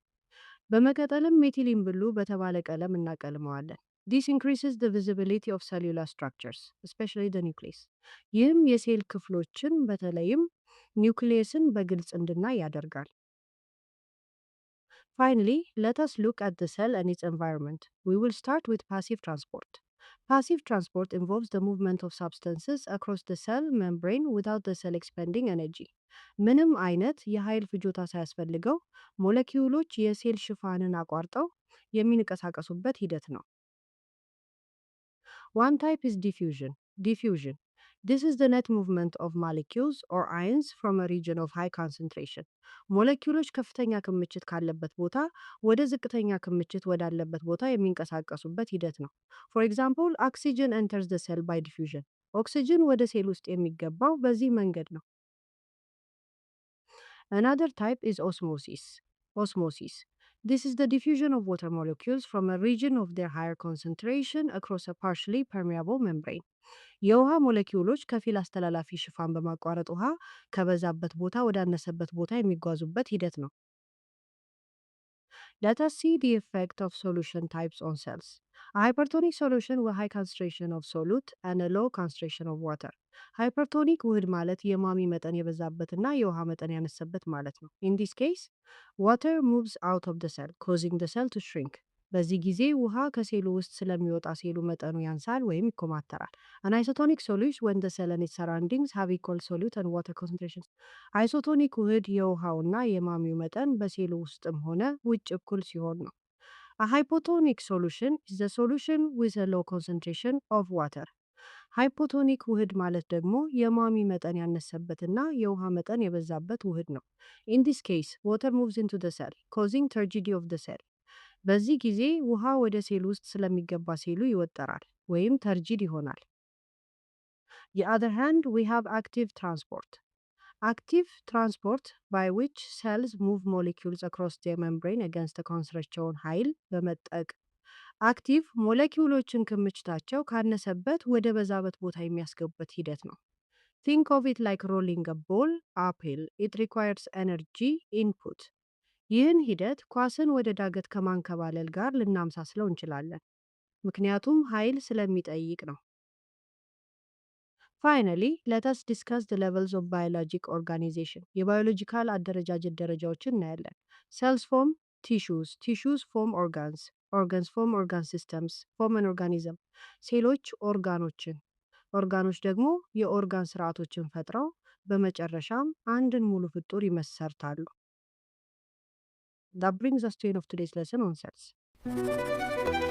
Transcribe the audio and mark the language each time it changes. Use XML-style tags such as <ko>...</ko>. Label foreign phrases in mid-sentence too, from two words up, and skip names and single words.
<am>በመቀጠልም ሜቲሊን ብሉ በተባለ ቀለም እናቀልመዋለን።</am> <en>This increases the visibility of cellular structures, especially the nucleus.</en> <am>ይህም የሴል ክፍሎችን በተለይም ኒውክሊየስን በግልጽ እንድናይ ያደርጋል።</am> <en>Finally, let us look at the cell and its environment. We will start with passive transport. Passive transport involves the movement of substances across the cell membrane without the cell expending energy.</en> <am>ምንም አይነት የኃይል ፍጆታ ሳያስፈልገው ሞለኪውሎች የሴል ሽፋንን አቋርጠው የሚንቀሳቀሱበት ሂደት ነው።</am> <en>One type is diffusion. Diffusion. This is the net movement of molecules or ions from a region of high concentration.</en> <am>ሞለኪውሎች ከፍተኛ ክምችት ካለበት ቦታ ወደ ዝቅተኛ ክምችት ወዳለበት ቦታ የሚንቀሳቀሱበት ሂደት ነው።</am> <en>For example, oxygen enters the cell by diffusion.</en> <am>ኦክሲጅን ወደ ሴል ውስጥ የሚገባው በዚህ መንገድ ነው።</am> <en>Another type is osmosis. Osmosis. This is the diffusion of water molecules from a region of their higher concentration across a partially permeable membrane.</en> <am>የውሃ ሞለኪውሎች ከፊል አስተላላፊ ሽፋን በማቋረጥ ውሃ ከበዛበት ቦታ ወዳነሰበት ቦታ የሚጓዙበት ሂደት ነው።</am> <en>Let us see the effect of solution types on cells. A hypertonic solution with high concentration of solute and a low concentration of water.</en> <am>ሃይፐርቶኒክ ውህድ ማለት የሟሚ መጠን የበዛበትና የውሃ መጠን ያነሰበት ማለት ነው።</am> <en>In this case, water moves out of the cell, causing the cell to shrink.</en> <am>በዚህ ጊዜ ውሃ ከሴሉ ውስጥ ስለሚወጣ ሴሉ መጠኑ ያንሳል ወይም ይኮማተራል።</am> <en>An isotonic solution when the cell and its surroundings have equal solute and water concentrations.</en> <am>አይሶቶኒክ ውህድ የውሃውና የማሚው መጠን በሴሉ ውስጥም ሆነ ውጭ እኩል ሲሆን ነው።</am> <en>A hypotonic solution is the solution with a low concentration of water.</en> <am>ሃይፖቶኒክ ውህድ ማለት ደግሞ የማሚ መጠን ያነሰበትና የውሃ መጠን የበዛበት ውህድ ነው።</am> <en>In this case, water moves into the cell, causing turgidity of the cell.</en> <am>በዚህ ጊዜ ውሃ ወደ ሴል ውስጥ ስለሚገባ ሴሉ ይወጠራል ወይም ተርጂድ ይሆናል።</am> <en>The other hand, we have active transport. Active transport by which cells move molecules across their membrane against the concentration</en> <am>ኃይል በመጠቅ አክቲቭ ሞለኪውሎችን ክምችታቸው ካነሰበት ወደ በዛበት ቦታ የሚያስገቡበት ሂደት ነው።</am> <en>Think of it like rolling a ball uphill. It requires energy input.</en> <am>ይህን ሂደት ኳስን ወደ ዳገት ከማንከባለል ጋር ልናምሳስለው እንችላለን፣ ምክንያቱም ኃይል ስለሚጠይቅ ነው።</am> <en>Finally, let us discuss the levels of biologic organization.</en> <am>የባዮሎጂካል አደረጃጀት ደረጃዎችን እናያለን።</am> <en>Cells form tissues. Tissues form organs. Organs form organ systems. Form an organism.</en> <am>ሴሎች ኦርጋኖች ደግሞ የኦርጋን ስርዓቶችን ፈጥረው በመጨረሻም አንድን ሙሉ ፍጡር ይመሰርታሉ።</am> <en>That brings us to the end of today's lesson on cells.</en>